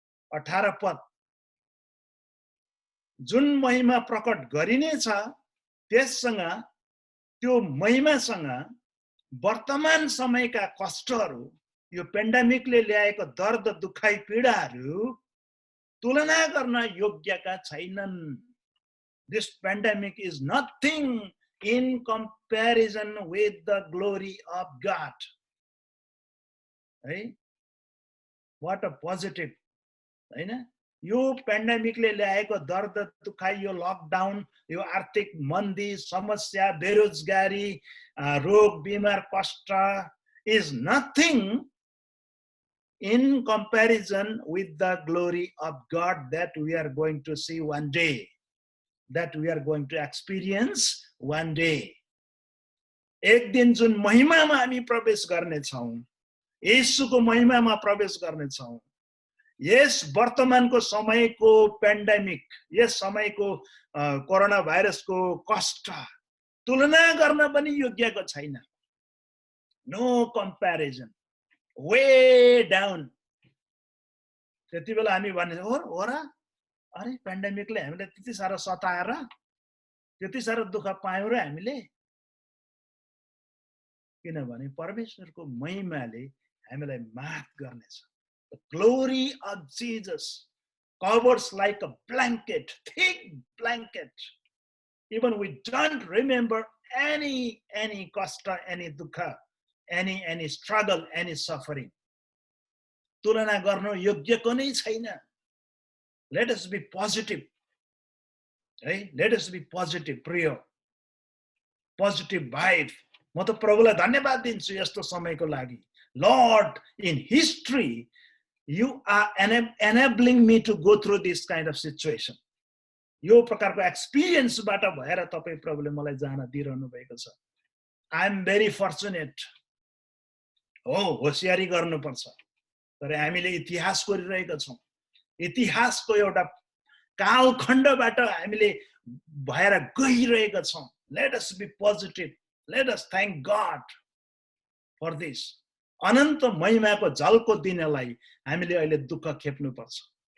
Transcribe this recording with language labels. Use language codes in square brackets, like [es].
[ne] 18 पद, जुन महिमा प्रकट गरिनेछ त्यससँग, त्यो महिमासँग वर्तमान समयका कष्टहरू, यो पेन्डेमिकले ल्याएको दर्द दुखाइ पीडाहरू तुलना गर्न योग्यका छैनन्। [en] This pandemic is nothing in comparison with the glory of God. [ne] है, [en] what a positive, [ne] हैन? यो पेन्डेमिकले ल्याएको दर्द दुखाइ, यो लकडाउन, यो आर्थिक मन्दी, समस्या, बेरोजगारी, रोग बिमार, कष्ट [en] is nothing in comparison with the glory of God that we are going to see one day, that we are going to experience one day. [ne] एक दिन जुन महिमामा हामी प्रवेश गर्नेछौँ, येशूको महिमामा प्रवेश गर्नेछौँ, यस वर्तमानको समयको पेन्डेमिक, यस समयको कोरोना भाइरसको कष्ट तुलना गर्न पनि योग्यको छैन। [en] No comparison, way down. [ne] त्यति बेला हामी भन्ने हो र, अरे पेन्डेमिकले हामीलाई त्यति साह्रो सताएर, त्यति साह्रो दुःख पायौँ र हामीले। किनभने परमेश्वरको महिमाले हामीलाई माफ गर्नेछ। [en] The glory of Jesus covers like a blanket, thick blanket. Even we don't remember any kasta, any dukha, any struggle, any suffering. [ne] तुलना गर्न योग्यको नै छैन। [en] Let us be positive. Right? Let us be positive, प्रिय। Positive vibe. [ne] म त प्रभुलाई धन्यवाद दिन्छु यस्तो समयको लागि। [en] Lord, in history, you are enabling me to go through this kind of situation. [ne] यो प्रकारको एक्सपिरियन्सबाट भएर तपाईं प्रभुले मलाई जान दिइरहनु भएको छ। [en] I am very fortunate. [ne] हो, होशियारी गर्नुपर्छ। तर हामीले इतिहास गरिरहेका छौँ। इतिहासको एउटा कालखण्डबाट हामीले भएर गइरहेका छौँ। [en] Let us be positive. Let us thank God for this. [ne] अनन्त महिमाको झल्को दिनलाई हामीले अहिले दुःख खेप्नु पर्छ।